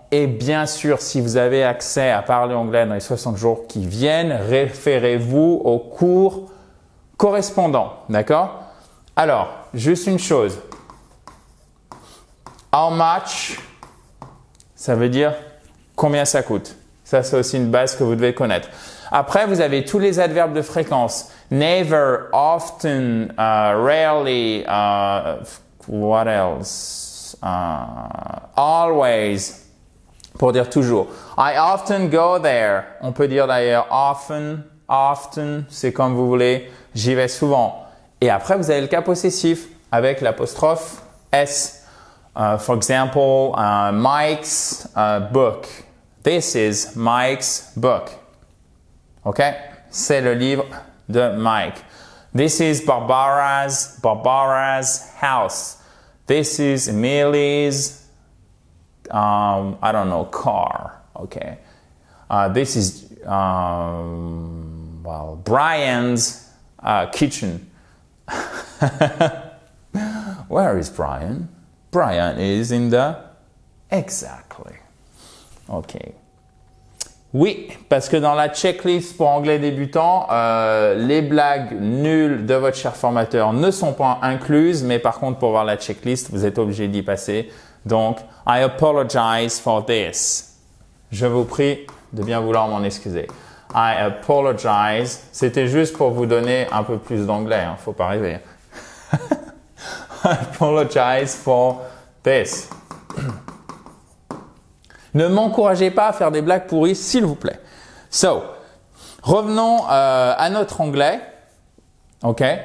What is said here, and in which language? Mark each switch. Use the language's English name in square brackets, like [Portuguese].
[French] Et bien sûr, si vous avez accès à parler anglais dans les 60 jours qui viennent, référez-vous au cours correspondant. D'accord? Alors, juste une chose. [English] How much, [French] ça veut dire combien ça coûte. Ça, c'est aussi une base que vous devez connaître. Après, vous avez tous les adverbes de fréquence. [English] Never, often, rarely, what else? Always, [French] pour dire toujours. [English] I often go there. [French] On peut dire d'ailleurs often, c'est comme vous voulez. J'y vais souvent. Et après, vous avez le cas possessif avec l'apostrophe S. [English] For example, Mike's book. This is Mike's book. OK? [French] C'est le livre de Mike. [English] This is Barbara's house. This is Emily's, I don't know, car. Okay. This is, well, Brian's kitchen. Where is Brian? Brian is in the... Exactly. OK. [French] Oui, parce que dans la checklist pour anglais débutant, les blagues nulles de votre cher formateur ne sont pas incluses, mais par contre, pour voir la checklist, vous êtes obligé d'y passer. [English] Donc, I apologize for this. [French] Je vous prie de bien vouloir m'en excuser. [English] I apologize. [French] C'était juste pour vous donner un peu plus d'anglais, hein, faut pas rêver. [English] I apologize for this. [French] Ne m'encouragez pas à faire des blagues pourries, s'il vous plaît. So, revenons à notre anglais. OK?